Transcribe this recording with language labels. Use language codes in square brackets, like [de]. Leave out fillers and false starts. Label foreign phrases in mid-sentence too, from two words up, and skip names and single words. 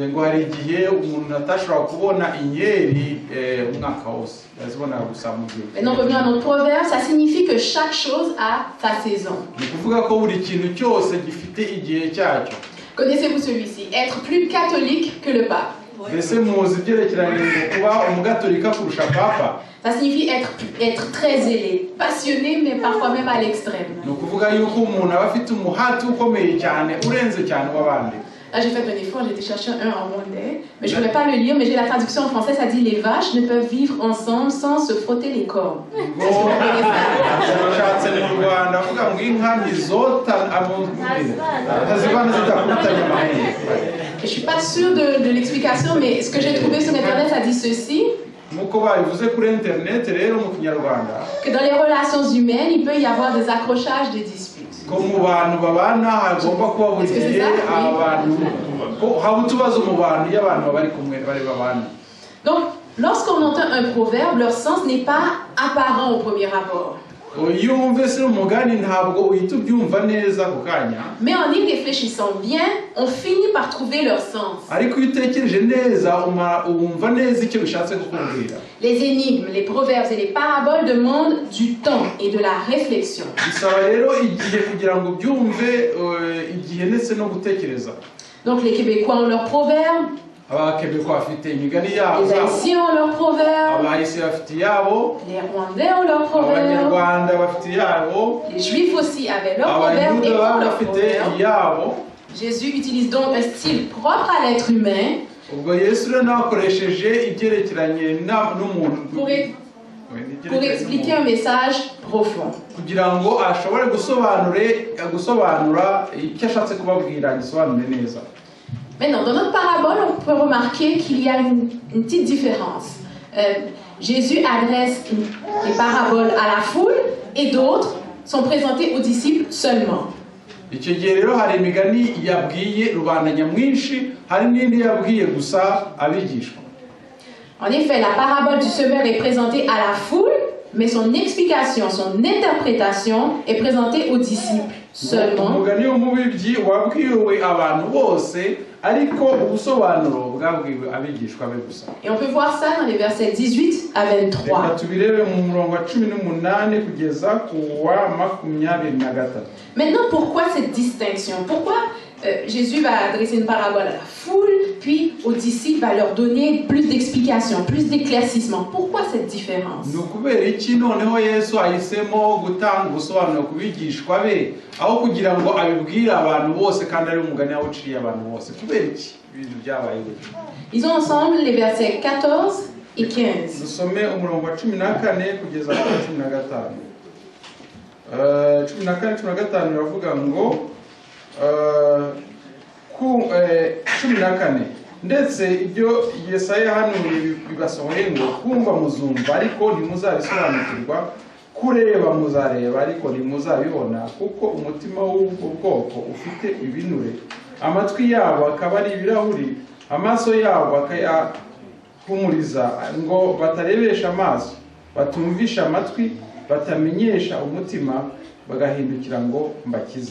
[fr] Maintenant, revenons à notre proverbe, ça signifie que chaque chose a sa saison. Connaissez-vous celui-ci? Être plus catholique que le pape. [rw] mbese muzi ibyerekeranye ngo kuba umugatolika kurusha papa? [fr] Ça signifie être très zélé, passionné, mais parfois même à l'extrême. [rw] ni ukuvuga yuko umuntu aba afite umuhati ukomeye cyane urenze cyane w'abandi. [fr] Là, j'ai fait un effort, j'ai été chercher un en rwandais, mais je ne voulais pas le lire, mais j'ai la traduction en français, ça dit « Les vaches ne peuvent vivre ensemble sans se frotter les cornes ». [rw] Nashatse mu Rwanda avuga ngo inka ntizota atazivana zidakubitanye amahembe. [fr] Je ne suis pas sûre de l'explication, mais ce que j'ai trouvé sur Internet, ça dit ceci. [rw] Nk'uko babivuze kuri internet rero mu Kinyarwanda, [fr] Que dans les relations humaines, il peut y avoir des accrochages, des disputes. [rw] ko mu bantu babana hagomba kuba buri gihe abantu ko haba utubazo mu bantu iyo abantu bari kumwe bari babana. [fr] Donc, lorsqu'on entend un proverbe, leur sens n'est pas apparent au premier abord. [rw] Iyo wumvise umugani ntabwo uhita ubyumva neza ku kanya, [fr] Mais en y réfléchissant bien, on finit par trouver leur sens. [rw] ariko iyo utekereje neza wumva neza icyo bishatse kukubwira. [fr] Les énigmes, les proverbes et les paraboles demandent du temps et de la réflexion. [rw] Bisaba rero igihe kugira ngo ubyumve, igihe ndetse no gutekereza. [fr] Donc les Québécois ont leurs proverbes, [rw] Abakebekwa bafite imigani yabo, [fr] les Haïtiens ont leurs proverbes, [rw] abahise bafite iyabo, [fr] les Rwandais ont leurs proverbes, [rw] abanyarwanda bafite iyabo, [fr] les Juifs aussi avaient leurs proverbes et [rw] abayuda [fr] ont leurs [rw] bafite [fr] proverbes. [rw] iyabo. [fr] Jésus utilise donc un style propre à l'être humain [rw] Ubwo Yesu rero nakoresheje ibyerekeranye n'umuntu [fr] pour expliquer un message profond. [rw] kugira ngo ashobore gusobanura icyo ashatse kubabwira gisobanure neza. [fr] Maintenant, dans notre parabole, on peut remarquer qu'il y a une petite différence. Jésus adresse des paraboles à la foule et d'autres sont présentées aux disciples seulement. [rw] Icyo gihe rero hari imigani yabwiye rubanda nyamwinshi, hari n'indi yabwiye gusa abigishwa. [fr] En effet, la parabole du semeur est présentée à la foule, mais son explication, son interprétation est présentée aux disciples seulement. [rw] Umugani w'umubibyi wabwiwe abantu bose, ariko ubusobanuro bwabwiwe abigishwa be gusa. [fr] Et on peut voir ça dans les versets 18 à 23. [rw] Reka tubirebe mu murongo wa 18 kugeza ku wa 23. [fr] Maintenant, pourquoi cette distinction? Pourquoi Jésus va adresser une parabole à la foule, puis aux disciples va leur donner plus d'explications, plus d'éclaircissements? Pourquoi cette différence? [rw] Ni ukubera iki noneho Yesu ahisemo gutanga ubusobanuro ku bigishwa be aho kugira ngo abibwire abantu bose kandi ari umugani awuciriye abantu bose? Kubera iki ibintu byabaye gutyo? Lisons ensemble les versets 14 et 15. Dusome umurongo wa 14 kugeza ku 15. 14 biravuga ngo 14 ndetse ibyo Yesaya yahanuye bibasohoye ngo kumva muzumva ariko ntimuzabisobanukirwa, kureba muzareba ariko ntimuzabibona, kuko umutima w'ubwo bwoko ufite ibinure, amatwi yabo akaba ari ibirahuri, amaso yabo akayahumuriza ngo batarebesha amaso, batumvisha amatwi, batamenyesha umutima, bagahindukira ngo mbakize.